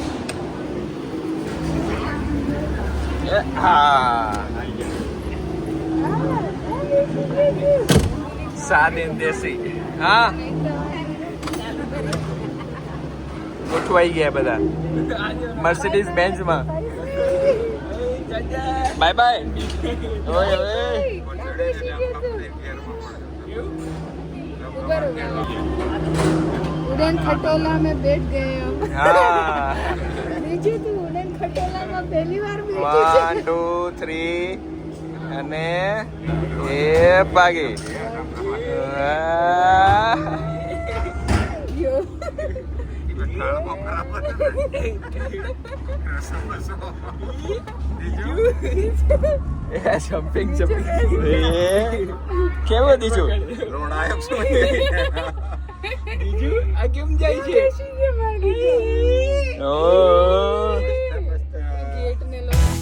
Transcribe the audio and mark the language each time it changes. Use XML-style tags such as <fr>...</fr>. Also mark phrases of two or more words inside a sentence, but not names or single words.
<gu>હા સાદીન દેશી. હા ગોઠવાઈ ગયા બધા મર્સિડીઝ બેન્ચમાં. બાય બાય. ઓય ઓય</gu> <hi>उड़न खटोला में बैठ गए हम.</hi> <gu>હા</gu> <hi>बीजू तू उड़न खटोला में पहली बार बैठी</hi> <gu>1 2 3 અને એ ભાગી. જમ્પિંગ જમ્પિંગ કેવું દીધું? આ કેમ જાય છે? ઓ</gu> <hi>गेट में लोग</hi>